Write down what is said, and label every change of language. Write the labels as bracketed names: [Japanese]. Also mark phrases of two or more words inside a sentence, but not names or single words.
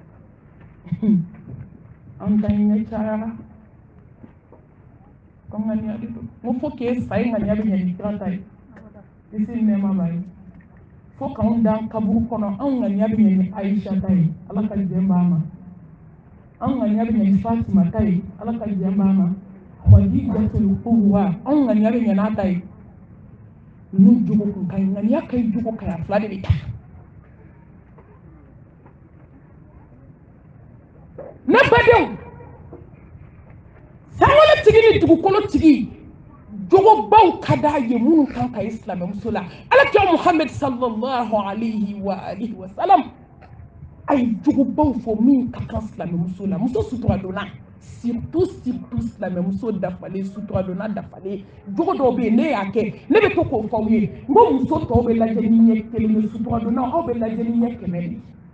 [Bambara] an ta ɲɛ cayara ko ŋaniya de don n ko fo k'e sa ye ŋaniya bɛ ɲɛ ni kira ta ye kisi nɛɛma b'a ye fo k'anw dan kaburu kɔnɔ anw ŋaniya bɛ ɲɛ ni Aisha ta ye ala ka jɛn b'a ma anw ŋaniya bɛ ɲɛ ni Fatima ta ye ala ka jɛn b'a ma Khadijatul Kubra anw ŋaniya bɛ ɲɛ n'a ta ye ninnu jogo kun ka ɲi ŋaniya ka ɲi jogo ka ɲi a fila de bɛ taa ne badenw sankolo tigi ni dugukolo tigi jogobaw ka d'a ye minnu kan ka ye silamɛmuso la alakira Muhammad [Arabic] صلى الله عليه وعلى آله وسلم [Bambara] a ye jogobaw fɔ min ka kan silamɛmuso la muso suturadonna surtout silamɛmuso dafalen suturadonna dafalen jogo dɔw bɛ yen ne y'a kɛ ne bɛ to k'o fɔ aw ye n ko muso tɔw bɛ lajɛ ni ɲɛ kelen ye suturadonna aw bɛ lajɛ ni ɲɛ 100 de